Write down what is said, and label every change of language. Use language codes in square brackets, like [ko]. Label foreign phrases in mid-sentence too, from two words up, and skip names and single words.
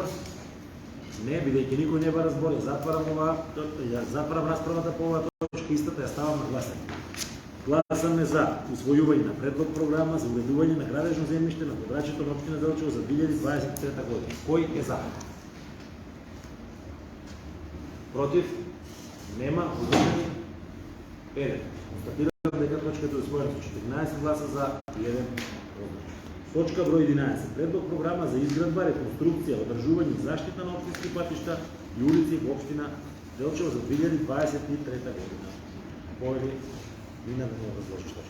[mk] Не, бидејќи никој не бара збор, затварам расправата по оваа точка, истата ја ставам на гласање. Гласаме за усвојување на предлог програма за уредување на градежно земјиште на подрачјето на општина Делчево за 2023 година. Кој е за? Против? Нема. Уздržани? 1. Констатирам дека точката е усвоена со 14 гласа за и 1 против. Точка број 11. Предлог програма за изградба, реконструкција, одржување и заштита на општински патишта и улици во општина Делчево за 2023 година. Повели Нина да не разложиш точка.